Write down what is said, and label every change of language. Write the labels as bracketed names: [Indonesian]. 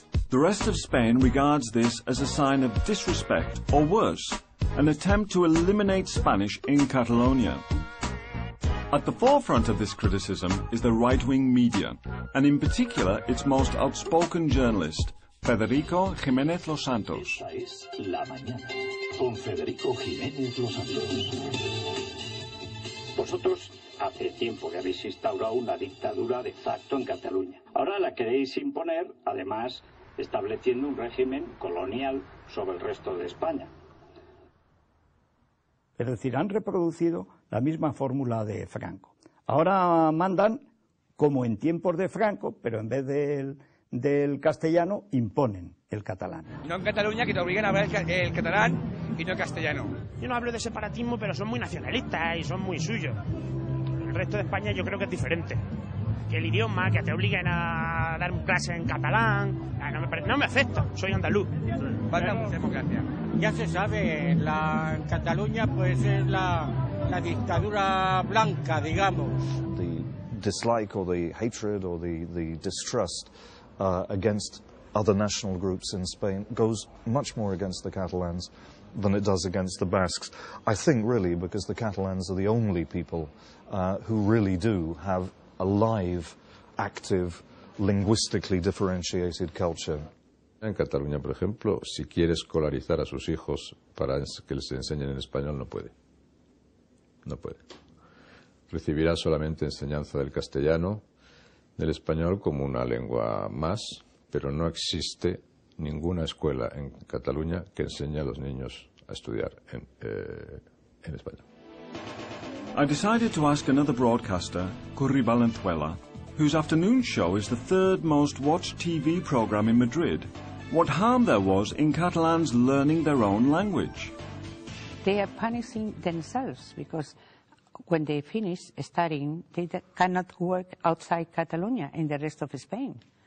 [English] The rest of Spain regards this as a sign of disrespect, or worse, an attempt to eliminate Spanish in Catalonia. At the forefront of this criticism is the right-wing media, and in particular its most outspoken journalist, Federico Jiménez Los Santos. [Spanish] Esta es La Mañana, con Federico Jiménez Los Santos. Vosotros hace tiempo que habéis instaurado una dictadura de facto en Cataluña. Ahora la queréis imponer, además, estableciendo un régimen colonial sobre el resto de España. Es decir, han reproducido la misma fórmula de Franco. Ahora mandan como en tiempos de Franco, pero en vez del castellano imponen el catalán. No en Cataluña, que te obliguen a hablar el catalán y no el castellano. Yo no hablo de separatismo, pero son muy nacionalistas y son muy suyos. El resto de España yo creo que es diferente. Que el idioma, que te obliguen a dar clases en catalán, no me afecta, soy andaluz. Falta mucha democracia. Ya se sabe, en Cataluña pues es la dictadura blanca, digamos. [English] The dislike or the hatred or the distrust against other national groups in Spain goes much more against the Catalans than it does against the Basques. I think really because the Catalans are the only people who really do have a live, active, linguistically differentiated culture. [Spanish] En Cataluña, por ejemplo, si quiere escolarizar a sus hijos para que les enseñen en español, no puede. No puede. Recibirá solamente enseñanza del castellano, del español como una lengua más, pero no existe ninguna escuela en Cataluña que enseñe a los niños a estudiar en español. [English] I decided to ask another broadcaster, Curry Valenzuela, whose afternoon show is the third most watched TV program in Madrid, what harm there was in Catalans learning their own language. They are punishing themselves because when they finish studying, they cannot work outside Catalonia in the rest of Spain.